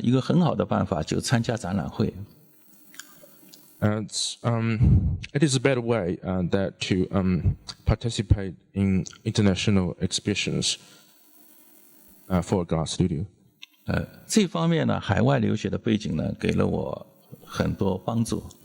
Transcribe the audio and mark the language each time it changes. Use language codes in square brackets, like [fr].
[zh] 一个很好的办法就参加展览会。 [en] It is a better way that to participate in international exhibitions for a glass studio. [zh] 这方面呢，海外留学的背景呢，给了我很多帮助。